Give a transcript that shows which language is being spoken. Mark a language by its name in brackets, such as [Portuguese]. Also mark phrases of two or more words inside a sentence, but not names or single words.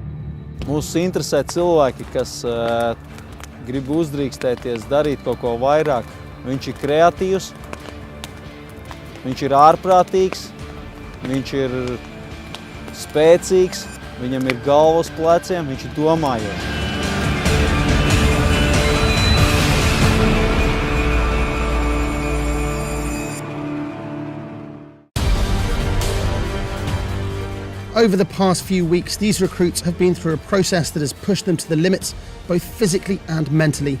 [Latvian] Mūs interesē cilvēki, kas grib uzdrīkstēties, darīt kaut ko vairāk. Viņš ir kreatīvs, viņš ir ārprātīgs, viņš ir spēcīgs, viņam ir galva uz pleciem, viņš ir domājošs. [English] Over the past few weeks, these recruits have been through a process that has pushed them to the limits, both physically and mentally.